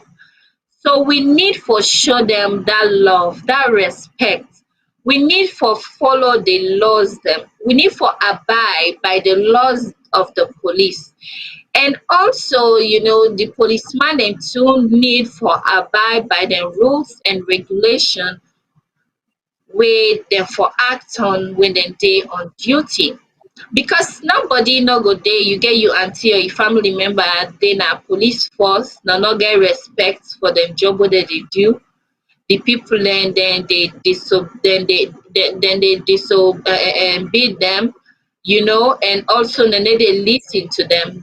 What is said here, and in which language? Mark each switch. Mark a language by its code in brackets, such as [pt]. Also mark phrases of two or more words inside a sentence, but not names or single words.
[pcm] So we need for show them that love, that respect. We need for follow the laws them. We need for abide by the laws of the police. And also, the policeman dem too need for abide by the rules and regulation wey dem for act on when dem dey on duty. Because nobody no go dey you get your aunty or your family member dey na police force na no get respect for dem job wey dem dey do. The people dem dey disobey dem, and also dem no dey lis ten to dem.